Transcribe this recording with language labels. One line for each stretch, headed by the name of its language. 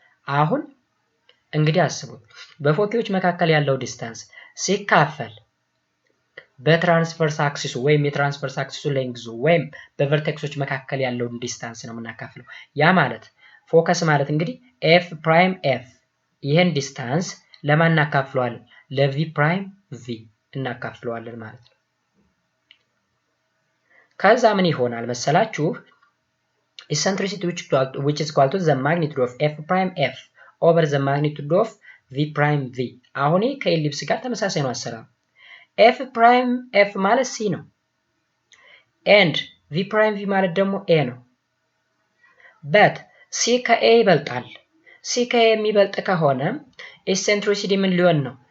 Amharic: አሁን እንግዲህ አስቡት በፎኪዎች መካከል ያለው ዲስታንስ ሲካፈል በትራንስቨርስ አክሲሱ ወይም የትራንስቨርስ አክሲሱ ሌንግዙ ወይም በቨርቴክሶች መካከል ያለውን ዲስታንስ ነው የምናካፍለው። ያ ማለት ፎከስ ማለት እንግዲህ f ፕራይም f ይሄን ዲስታንስ ለማን እናካፍለዋለን? ለv ፕራይም v እናካፍለዋለን ማለት ነው። ከዛ ምን ይሆናል መሰላችሁ?
English: eccentricity which is equal to the magnitude of f prime f over the magnitude of v prime v.
Amharic: አሁን ከኢሊፕስ ጋር ተመሳሳይ ነው አሰራሩ። f prime f ማለት c ነው and v prime v ማለት ደግሞ a ነው። but c ከa ይበልጣል። c ከa የሚበልጥ ከሆነ eccentricity ምን ሊሆን ነው?